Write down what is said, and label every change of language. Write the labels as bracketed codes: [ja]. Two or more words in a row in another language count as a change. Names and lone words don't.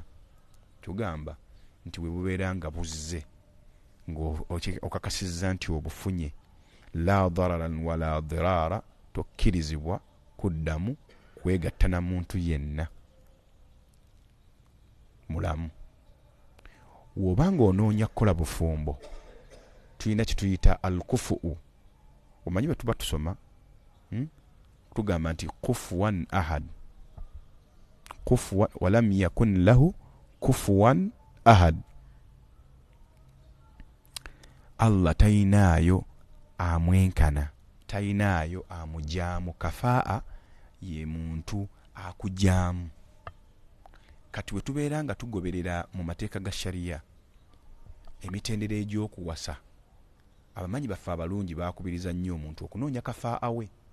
[lg] Tugamba nti we bubeera nga buzze ng'okakasizza nti obufunye, [ar] لا ضررًا ولا ضرارًا, [lg] tokkirizibwa kuddamu kwegatta na muntu yenna mulamu. Wobanga onoonya kukola bufumbo, tulina kituyita al-kufu. Omanyi bwe tuba tusoma tugamba nti [ar] كفوًا أحد كفوًا ولم يكن له كفوًا أحد. [lg] Allah tainaayo amwenkana, tainaayo amujaamu. Kafaa ye muntu akujaamu. Kati we tubeera nga tugoberera mu mateeka ga sharia emitendera egy'okuwasa, abamanyi baffe abalungi baakubiriza nnyo omuntu okunoonya kafaa we.